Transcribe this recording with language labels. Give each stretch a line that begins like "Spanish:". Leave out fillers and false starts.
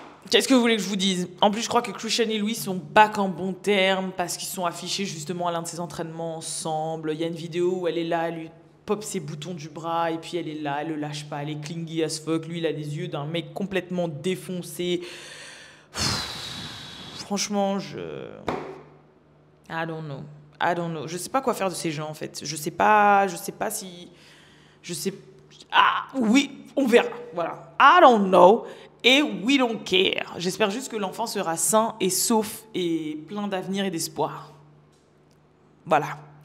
French: Qu'est-ce que vous voulez que je vous dise? En plus, je crois que Christian et Louis sont back en bons termes parce qu'ils sont affichés justement à l'un de ses entraînements ensemble. Il y a une vidéo où elle est là, elle lui pop ses boutons du bras et puis elle est là, elle le lâche pas, elle est
English: clingy as fuck.
French: Lui, il a des yeux d'un mec complètement défoncé. Franchement,
English: I don't know.
French: Je sais pas quoi faire de ces gens en fait. Je sais pas si... Ah oui, on verra. Voilà.
English: I don't know.
French: Et
English: we don't care.
French: J'espère juste que l'enfant sera sain et sauf et plein d'avenir et d'espoir. Voilà.